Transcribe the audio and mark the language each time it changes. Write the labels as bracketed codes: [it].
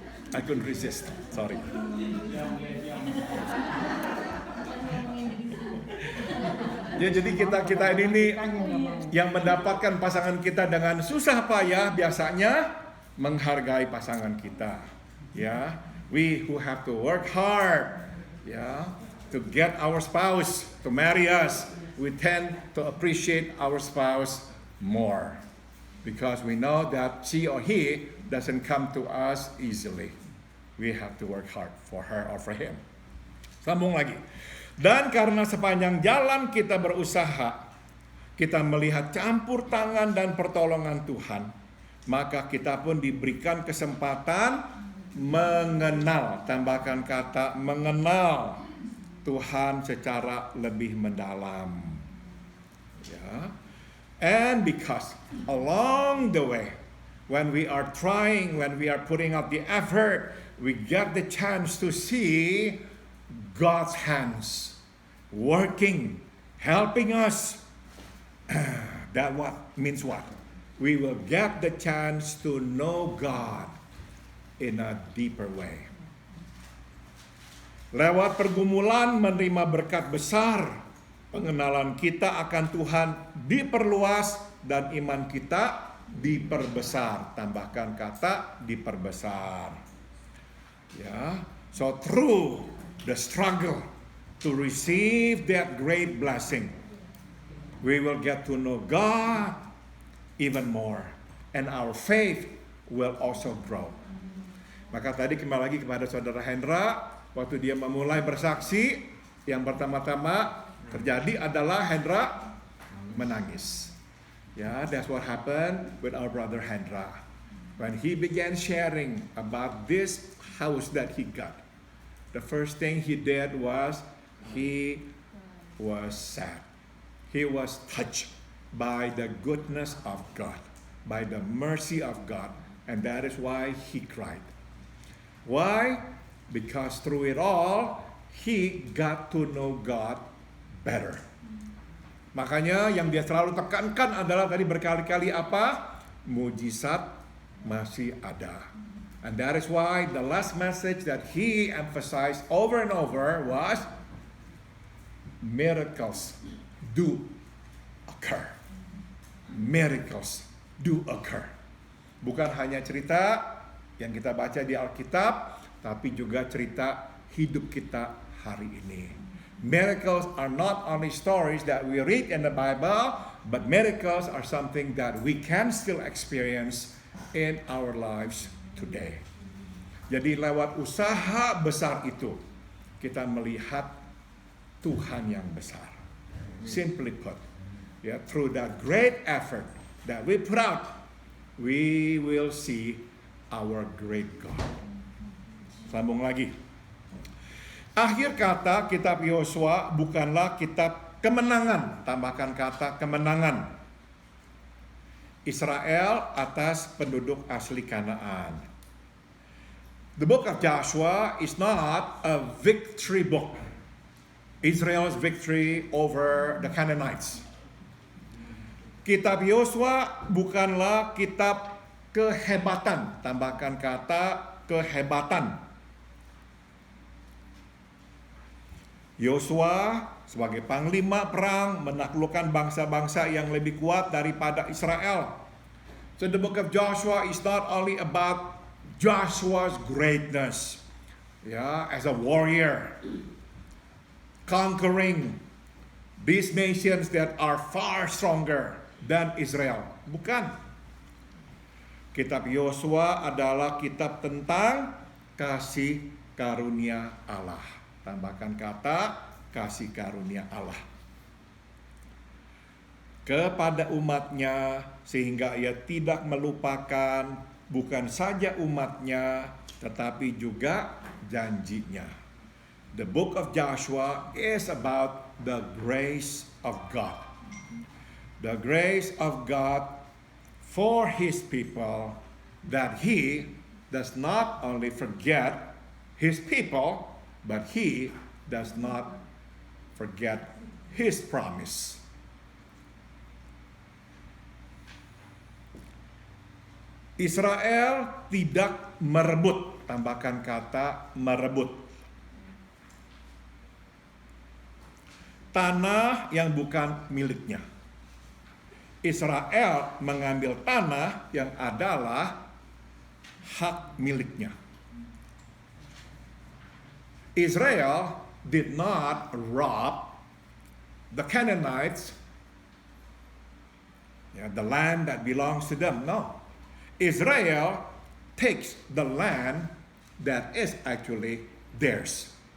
[en] I couldn't resist, sorry. [id] Ya, jadi kita ini yang mendapatkan pasangan kita dengan susah payah biasanya menghargai pasangan kita. [en] Ya, we who have to work hard, to get our spouse to marry us, we tend to appreciate our spouse more because we know that she or he doesn't come to us easily. We have to work hard for her or for him. [id] Sambung lagi. Dan karena sepanjang jalan kita berusaha, kita melihat campur tangan dan pertolongan Tuhan, maka kita pun diberikan kesempatan mengenal, tambahkan kata mengenal Tuhan secara lebih mendalam. [en] Ya. And because along the way when we are trying, when we are putting out the effort, we get the chance to see God's hands working, helping us. That what means what? We will get the chance to know God in a deeper way. [id] Lewat pergumulan menerima berkat besar, pengenalan kita akan Tuhan diperluas dan iman kita diperbesar. Tambahkan kata diperbesar. [en] Ya, so through the struggle to receive that great blessing, we will get to know God even more, and our faith will also grow. [id] Maka tadi kembali lagi kepada saudara Hendra, waktu dia memulai bersaksi, yang pertama-tama terjadi adalah Hendra menangis. [en] Ya, that's what happened with our brother Hendra. When he began sharing about this house that he got, the first thing he did was he was sad. He was touched by the goodness of God, by the mercy of God, and that is why he cried. Why? Because through it all, he got to know God better. [id] Makanya yang dia selalu tekankan adalah tadi berkali-kali apa? Mujizat masih ada. [en] And that is why the last message that he emphasized over and over was miracles do occur. Miracles do occur. [id] Bukan hanya cerita yang kita baca di Alkitab, tapi juga cerita hidup kita hari ini. [en] Miracles are not only stories that we read in the Bible, but miracles are something that we can still experience in our lives today. [id] Jadi lewat usaha besar itu, kita melihat Tuhan yang besar. [en] Simply put, through that great effort that we put out, we will see our great God. [id] Sambung lagi. Akhir kata kitab Yosua bukanlah kitab kemenangan. Tambahkan kata kemenangan. Israel atas penduduk asli Kanaan. [en] The book of Joshua is not a victory book. Israel's victory over the Canaanites. [id] Kitab Yosua bukanlah kitab kehebatan. Tambahkan kata kehebatan. Yosua sebagai panglima perang menaklukkan bangsa-bangsa yang lebih kuat daripada Israel. [en] So the book of Joshua is not only about Joshua's greatness, as a warrior, conquering these nations that are far stronger than Israel. [id] Bukan. Kitab Yosua adalah kitab tentang kasih karunia Allah. Tambahkan kata kasih karunia Allah kepada umatnya, sehingga ia tidak melupakan bukan saja umatnya, tetapi juga janjinya. [en] The book of Joshua is about the grace of God. The grace of God for His people, that He does not only forget His people, but He does not forget His promise. [id] Israel tidak merebut, tambahkan kata merebut, tanah yang bukan miliknya. Israel mengambil tanah yang adalah hak miliknya. [en] Israel did not rob the Canaanites, the land that belongs to them. No. Israel takes the land that is actually theirs.